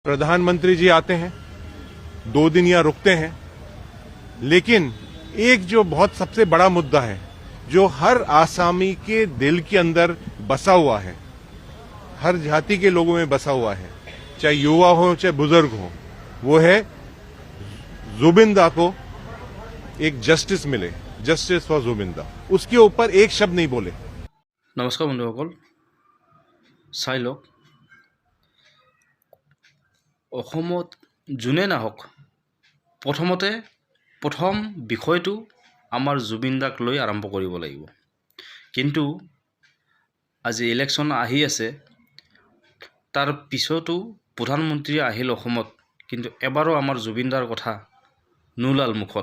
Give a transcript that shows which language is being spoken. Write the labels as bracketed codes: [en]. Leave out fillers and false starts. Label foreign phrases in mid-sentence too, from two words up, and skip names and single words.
[hi] प्रधानमंत्री जी आते हैं, 2 दिन यहाँ रुकते हैं, लेकिन एक जो बहुत सबसे बड़ा मुद्दा है, जो हर आसामी के दिल के अंदर बसा हुआ है, हर जाति के लोगों में बसा हुआ है, चाहे युवा हो चाहे बुजुर्ग हो, वो है जुबिंदा को एक जस्टिस मिले, [en] justice for [hi] जुबिंदा। उसके ऊपर एक शब्द नहीं बोले। [as] नमस्कार बंधुসকল, চাই লওক অসমত যোনে নাহক প্ৰথম বিষয়টো আমাৰ জুবিন দাক লৈ আৰম্ভ কৰিব লাগিব। কিন্তু আজি ইলেকশ্যন আহি আছে, তাৰ পিছতো প্ৰধানমন্ত্ৰী আহিল অসমত, কিন্তু এবাৰো আমাৰ জুবিন দাৰ কথা নোলাল মুখত।